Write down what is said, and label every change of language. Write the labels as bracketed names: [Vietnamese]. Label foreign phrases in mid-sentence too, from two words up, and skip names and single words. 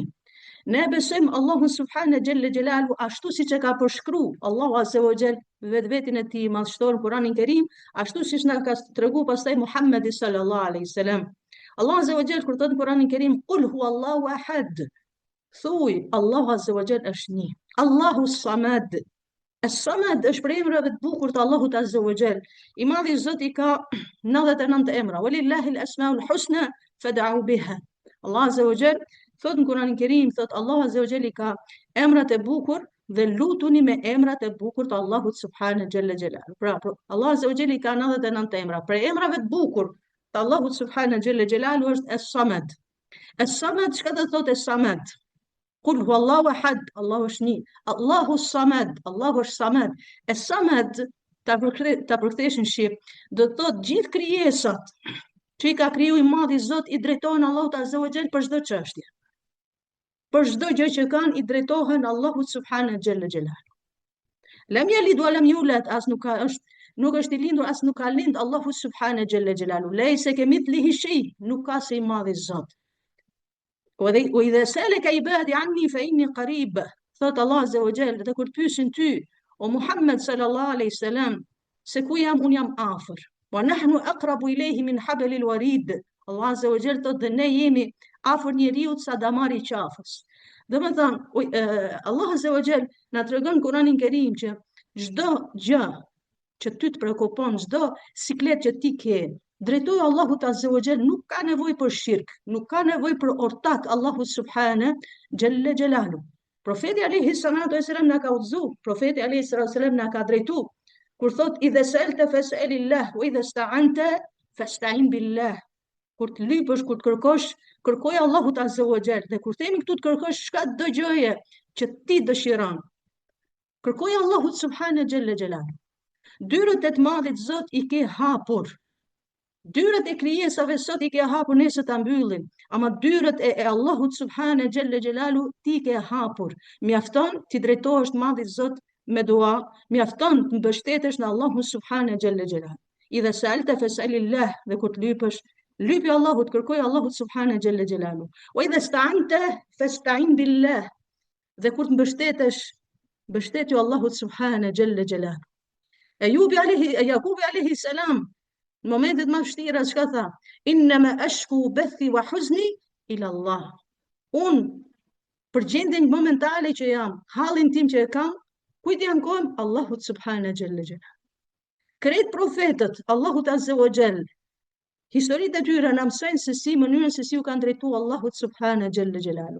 [Albanian] Ne besojmë Allahun [Arabic] سبحانه جل جلاله [Albanian] ashtu siç e ka përshkruar Allahu [Arabic] عز وجل [Albanian] vetveten e tij madhështor në Kur'anin Kerim, ashtu siç na ka treguar pastaj Muhamedi [Arabic] صلى الله عليه وسلم. [Albanian] Allahu [Arabic] عز وجل [Albanian] kur thot në Kur'anin Kerim [Arabic] قل هو الله أحد. [Albanian] Thuaj Allahu [Arabic] عز وجل [Albanian] është një. [Arabic] الله الصمد. [Albanian] As-Samad është për emrave të bukur të Allahut [Arabic] عز وجل. [Albanian] I madhi Zot i ka 99 emra. [Arabic] ولله الأسماء الحسنى فادعوه بها. [Albanian] Allah [Arabic] عز وجل [Albanian] thot në Kur'anin Kerim, thot Allahu [Arabic] عز وجل [Albanian] i ka emrat e bukur dhe lutuni me emrat e bukur të Allahut [Arabic] سبحانه جل جلاله. [Albanian] Pra, Allah [Arabic] عز وجل [Albanian] i ka 99 emra. Për emrave të bukur të Allahut [Arabic] سبحانه جل جلاله [Albanian] është As-Samad. As-Samad çka do thotë As-Samad? [Arabic] قل هو الله أحد, [Albanian] Allahu është një. [Arabic] الله الصمد, [Albanian] Allahu është samad. E samad ta përkthesh në shqip, do të thotë gjithë krijesat që i ka kriju i madhi Zot i drejtohen Allahut [Arabic] عز وجل [Albanian] për çdo çështje. Për çdo gjë që kanë i drejtohen Allahut [Arabic] سبحانه جل جلاله. لم يلد ولم يولد, [Albanian] as nuk është i lindur as nuk ka lind Allahu [Arabic] سبحانه جل جلاله. ليس كمثله شيء, [Albanian] nuk ka si i madhi Zot. [Arabic] وإذا سألك عبادي عني فإني قريب. [Albanian] Thot Allah [Arabic] عز وجل, [Albanian] dhe kur pyesin ty o Muhammed [Arabic] صلى الله عليه وسلم [Albanian] se ku jam, un jam afër. [Arabic] ونحن أقرب إليه من حبل الوريد. [Albanian] Allah [Arabic] عز وجل [Albanian] thot dhe ne jemi afër njeriu sa damari i qafës. Do të thonë Allah [Arabic] عز وجل [Albanian] na tregon Kur'anin Kerim që çdo gjë që ty të prekupon, çdo siklet që ti ke, drejtoju Allahut [Arabic] عز وجل, [Albanian] nuk ka nevojë për shirk, nuk ka nevojë për ortak Allahu [Arabic] سبحانه جل جلاله. [Albanian] Profeti [Arabic] عليه الصلاة والسلام [Albanian] na ka udhëzuar, profeti [Arabic] عليه الصلاة والسلام [Albanian] na ka drejtuar kur thot [Arabic] إذا سألت فاسأل الله وإذا استعنت فاستعن بالله. [Albanian] Kur të lypësh, kur të kërkosh, kërkoj Allahut [Arabic] عز وجل. [Albanian] Dhe kur themi këtu të kërkosh çka do gjëje që ti dëshiron, kërkoj Allahut [Arabic] سبحانه جل جلاله. [Albanian] Dyrët e të madhit Zot i ke hapur. Dyrët e krijesave sot i ke hapur, nëse ta mbyllin, ama dyrët e Allahut [Arabic] سبحانه جل جلاله [Albanian] ti ke hapur. Mjafton ti drejtohesh të madhit Zot me dua, mjafton të mbështetesh në Allahun [Arabic] سبحانه جل جلاله. إذا سألت فاسأل الله, [Albanian] dhe kur të lypësh, lypi Allahut, kërkoj Allahut [Arabic] سبحانه جل جلاله. وإذا استعنت فاستعن بالله, [Albanian] dhe kur të mbështetesh, mbështetju Allahut [Arabic] سبحانه جل جلاله. [Albanian] Jakubi [Arabic] عليه السلام [Albanian] në momentet më vështira çka tha? [Arabic] إنما أشكو بثي وحزني إلى الله. [Albanian] Un për gjendjen momentale që jam, hallin tim që e kam, kujt janë kohëm? Allahut [Arabic] سبحانه جل جلاله. [Albanian] Krejt profetët Allahut [Arabic] عز وجل, [Albanian] historitë e tyre na mësojnë se si mënyrën se si u kanë drejtuar Allahut [Arabic] سبحانه جل جلاله.